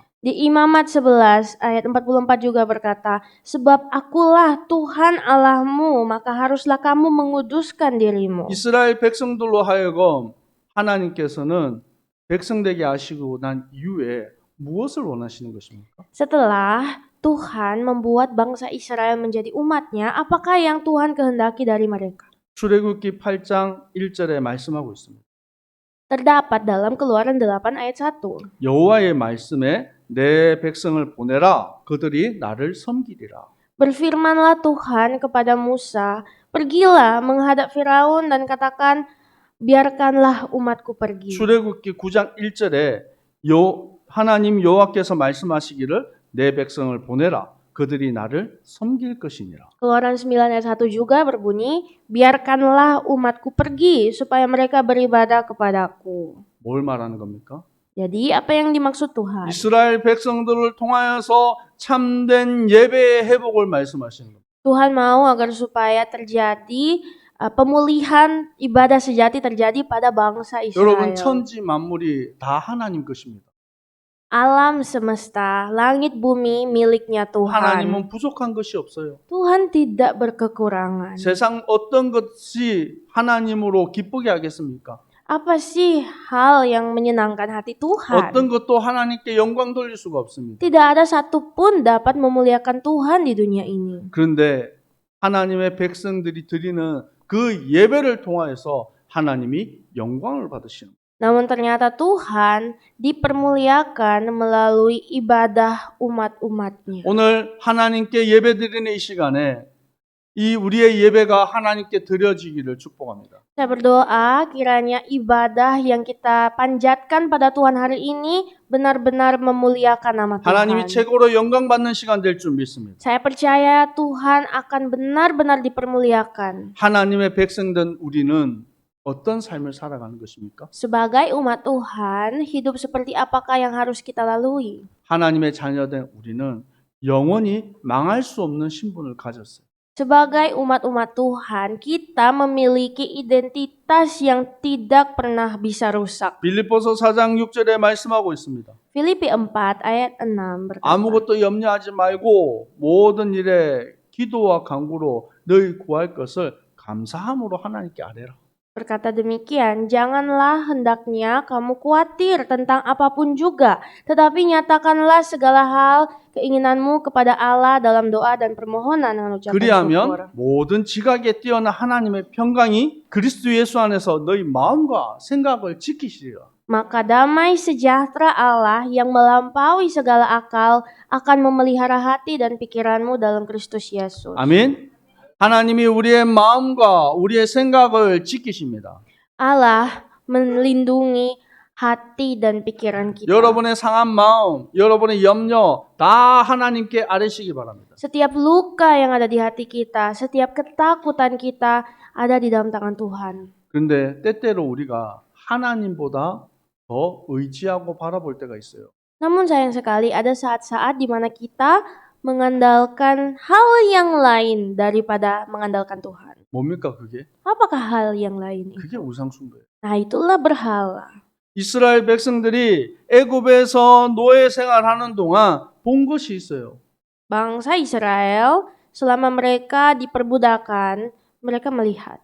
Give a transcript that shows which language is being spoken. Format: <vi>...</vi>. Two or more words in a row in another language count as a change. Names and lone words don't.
<id>Di Imamat 11 ayat 44 juga berkata, sebab akulah Tuhan Allahmu, maka haruslah kamu menguduskan dirimu.</id> <ko>이스라엘 백성들로 하여금 하나님께서는 백성 되게 하시고 난 이후에 무엇을 원하시는 것입니까?</ko> <id>Setelah Tuhan membuat bangsa Israel menjadi umatnya, apakah yang Tuhan kehendaki dari mereka?</id> <ko>출애굽기 8장 1절에 말씀하고 있습니다.</ko> <id>Terdapat dalam Keluaran 8 ayat 1.</id> <ko>여호와의 말씀에 내 백성을 보내라 그들이 나를 섬기리라.</ko> <id>Berfirmanlah Tuhan kepada Musa, pergilah menghadap Firaun dan katakan, biarkanlah umatku pergi.</id> <ko>출애굽기 9장 1절에 하나님 여호와께서 말씀하시기를 내 백성을 보내라 그들이 나를 섬길 것이니라.</ko> <id>Keluaran 9 ayat 1 juga berbunyi, biarkanlah umatku pergi supaya mereka beribadah kepadaku.</id> <ko>뭘 말하는 겁니까?</ko> <id>Jadi apa yang dimaksud Tuhan?</id> <ko>이스라엘 백성들을 통하여서 참된 예배의 회복을 말씀하시는 겁니다.</ko> <id>Tuhan mau agar supaya terjadi pemulihan ibadah sejati terjadi pada bangsa 여러분 Israel.</id> <ko>천지 만물이 다 하나님 것입니다.</ko> <id>Alam semesta, langit bumi miliknya Tuhan.</id> <ko>하나님은 부족한 것이 없어요.</ko> <id>Tuhan tidak berkekurangan.</id> <ko>세상 어떤 것이 하나님으로 기쁘게 하겠습니까?</ko> <id>Apa sih hal yang menyenangkan hati Tuhan?</id> <ko>어떤 것도 하나님께 영광 돌릴 수가 없습니다.</ko> <id>Tidak ada satupun dapat memuliakan Tuhan di dunia ini.</id> <ko>그런데 하나님의 백성들이 드리는 그 예배를 통하여서 하나님이 영광을 받으시는 거예요.</ko> <id>Namun ternyata Tuhan dipermuliakan melalui ibadah umat-umatnya.</id> <ko>오늘 하나님께 예배드리는 이 시간에 이 우리의 예배가 하나님께 드려지기를 축복합니다.</ko> <id>Saya berdoa kiranya ibadah yang kita panjatkan pada Tuhan hari ini benar-benar memuliakan nama Tuhan.</id> <ko>하나님이 최고로 영광 받는 시간 될 줄 믿습니다.</ko> <id>Saya percaya Tuhan akan benar-benar dipermuliakan.</id> <ko>하나님의 백성된 우리는 어떤 삶을 살아가는 것입니까?</ko> <id>Sebagai umat Tuhan, hidup seperti apakah yang harus kita lalui?</id> <ko>하나님의 자녀된 우리는 영원히 망할 수 없는 신분을 가졌어요.</ko> <id>Sebagai umat-umat Tuhan, kita memiliki identitas yang tidak pernah bisa rusak.</id> <ko>빌립보서 4장 6절에 말씀하고 있습니다.</ko> <id>Filipi 4 ayat 6 berkata,</id> <ko>아무것도 염려하지 말고 모든 일에 기도와 간구로 너희 구할 것을 감사함으로 하나님께 아뢰라.</ko> <id>berkata demikian, janganlah hendaknya kamu khawatir tentang apapun juga, tetapi nyatakanlah segala hal keinginanmu kepada Allah dalam doa dan permohonan dengan ucapan syukur.</id> <ko>그리하면 모든 지각에 뛰어난 하나님의 평강이 그리스도 예수 안에서 너희 마음과 생각을 지키시리라.</ko> <id>Maka damai sejahtera Allah yang melampaui segala akal akan memelihara hati dan pikiranmu dalam Kristus Yesus.</id> <ko>아멘. 하나님이 우리의 마음과 우리의 생각을 지키십니다.</ko> <id>Allah melindungi hati dan pikiran kita.</id> <ko>여러분의 상한 마음, 여러분의 염려 다 하나님께 아뢰시기 바랍니다.</ko> <id>Setiap luka yang ada di hati kita, setiap ketakutan kita ada di dalam tangan Tuhan.</id> <ko>그런데 때때로 우리가 하나님보다 더 의지하고 바라볼 때가 있어요.</ko> <id>Namun sayang sekali ada saat-saat di mana kita mengandalkan hal yang lain daripada mengandalkan Tuhan.</id> <ko>뭡니까 그게?</ko> <id>Apakah hal yang lain itu?</id> <ko>그게 우상 숭배예요.</ko> <id>Nah, itulah berhala.</id> <ko>이스라엘 백성들이 애굽에서 노예 생활하는 동안 본 것이 있어요.</ko> <id>Bangsa Israel selama mereka diperbudakan, mereka melihat.</id>